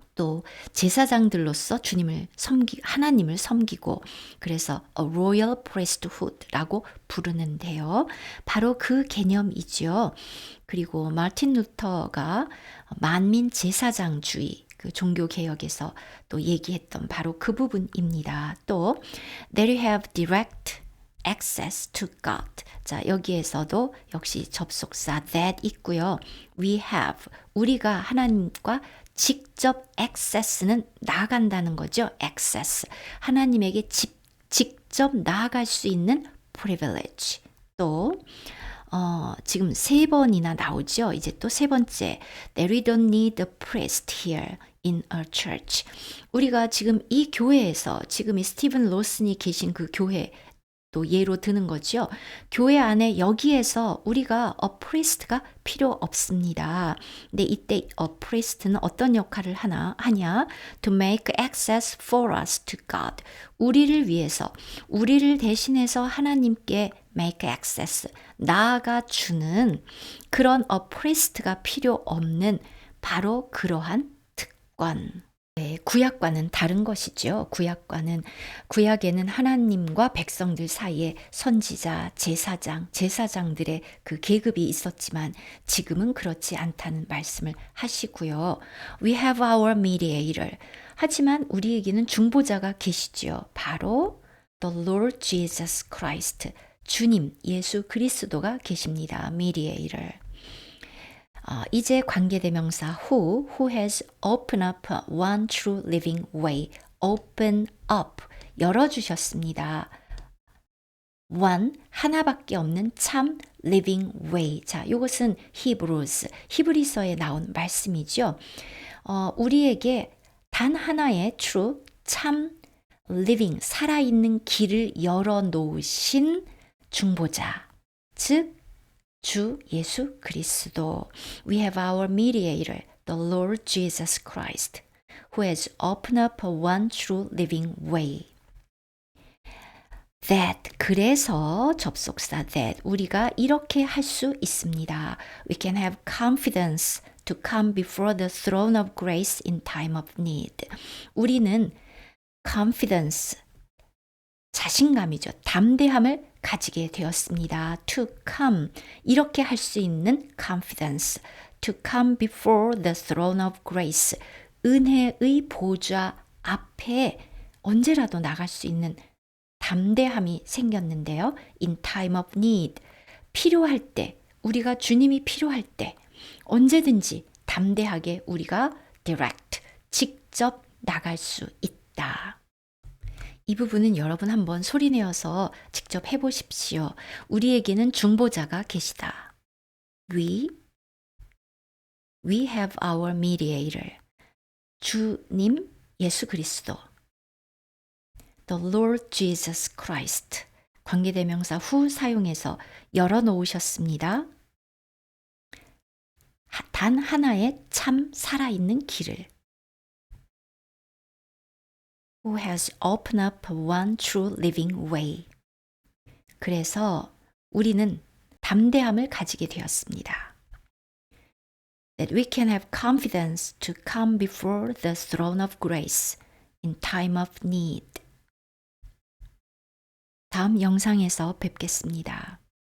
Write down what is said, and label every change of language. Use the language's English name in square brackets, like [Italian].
[Korean] 또 제사장들로서 하나님을 섬기고 그래서 [English] a royal priesthood [Korean] 라고 부르는데요. 바로 그 개념이죠. 그리고 마틴 루터가 만민 제사장주의 그 종교 개혁에서 또 얘기했던 바로 그 부분입니다. [English] 또 that you have direct access to God. [Korean] 자, 여기에서도 역시 접속사 that 있고요. We have, 우리가 하나님과 직접 access는 나아간다는 거죠. access. 하나님에게 직접 나아갈 수 있는 privilege. 또 지금 3번이나 나오죠. 이제 또 3번째. [English] That we don't need a priest here in a church. [Korean] 우리가 지금 이 교회에서 지금 이 스티븐 로슨이 계신 그 교회 또 예로 드는 거죠. 교회 안에 여기에서 우리가 a priest가 필요 없습니다. 근데 이때 a priest는 어떤 역할을 하냐? [English] To make access for us to God. [Korean] 우리를 위해서, 우리를 대신해서 하나님께 make access, 나아가 주는 그런 a priest가 필요 없는 바로 그러한 특권. 네, 구약과는 다른 것이죠. 구약에는 하나님과 백성들 사이에 선지자, 제사장들의 그 계급이 있었지만 지금은 그렇지 않다는 말씀을 하시고요. [English] We have our mediator. [Korean] 하지만 우리에게는 중보자가 계시죠. [English] 바로 the Lord Jesus Christ. [Korean] 주님, 예수 그리스도가 계십니다. [English] mediator. [Korean] 이제 관계대명사 [English] who has opened up one true living way. [Korean] open up, 열어주셨습니다. one, 하나밖에 없는 참 living way. 자, 이것은 히브리서에 나온 말씀이죠. 우리에게 단 하나의 true, 참 living, 살아있는 길을 열어놓으신 중보자, 즉 주 예수 그리스도. [English] We have our mediator, the Lord Jesus Christ, who has opened up one true living way. [Korean] That, 그래서 접속사 that, 우리가 이렇게 할 수 있습니다. [English] We can have confidence to come before the throne of grace in time of need. [Korean] 우리는 confidence, 자신감이죠. 담대함을 가지게 되었습니다. [English] To come, [Korean] 이렇게 할 수 있는 confidence. [English] To come before the throne of grace. [Korean] 은혜의 보좌 앞에 언제라도 나갈 수 있는 담대함이 생겼는데요. [English] In time of need. [Korean] 필요할 때, 우리가 주님이 필요할 때 언제든지 담대하게 우리가 direct, 직접 나갈 수 있다. 이 부분은 여러분 한번 소리내어서 직접 해보십시오. 우리에게는 중보자가 계시다. [English] We have our mediator. [Korean] 주님 예수 그리스도. The Lord Jesus Christ. 관계대명사 후 사용해서 열어놓으셨습니다. 단 하나의 참 살아있는 길을. [English] Who has opened up one true living way. [Korean] 그래서 우리는 담대함을 가지게 되었습니다. [English] That we can have confidence to come before the throne of grace in time of need. [Korean] 다음 영상에서 뵙겠습니다.